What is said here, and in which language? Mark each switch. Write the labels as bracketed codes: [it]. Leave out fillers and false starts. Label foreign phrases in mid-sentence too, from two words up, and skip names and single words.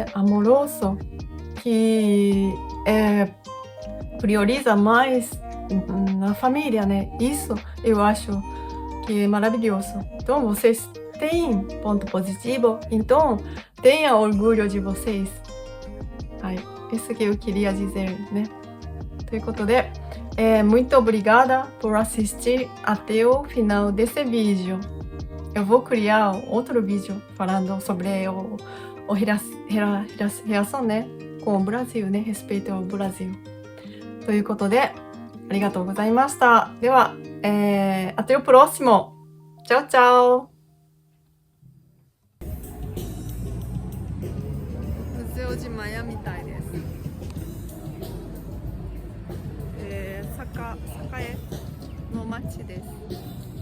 [pt] Amoroso, que prioriza mais na família, né? Isso eu acho que é maravilhoso. Então vocês têm ponto positivo, então tenha orgulho de vocês. Isso que eu queria dizer, né? [ja] ということで、 [pt] muito obrigada por assistir até o final desse vídeo. Eu vou criar outro vídeo falando sobre relação, né, com o Brasil, né, respeito ao Brasil. [ja] ということで、ありがとうございました。 [pt] では、até o próximo. Tchau, tchau. [ja] 八王子マヤみたいです。栄の町です。